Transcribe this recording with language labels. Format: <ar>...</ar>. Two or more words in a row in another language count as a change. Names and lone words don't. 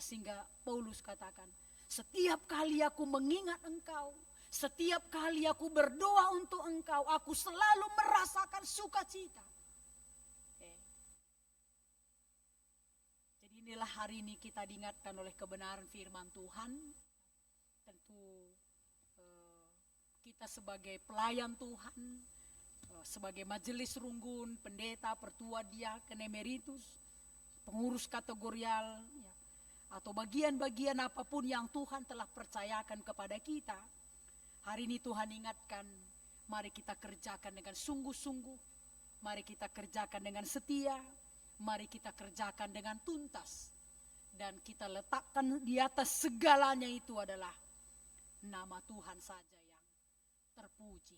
<id>Sehingga Paulus katakan, setiap kali aku mengingat engkau, setiap kali aku berdoa untuk engkau, aku selalu merasakan sukacita. Jadi inilah hari ini kita diingatkan oleh kebenaran firman Tuhan. Tentu kita sebagai pelayan Tuhan, sebagai majelis runggun, pendeta, pertua, diaken, emeritus, pengurus kategorial, ya, atau bagian-bagian apapun yang Tuhan telah percayakan kepada kita. Hari ini Tuhan ingatkan, mari kita kerjakan dengan sungguh-sungguh, mari kita kerjakan dengan setia, mari kita kerjakan dengan tuntas. Dan kita letakkan di atas segalanya itu adalah nama Tuhan saja yang terpuji.</id>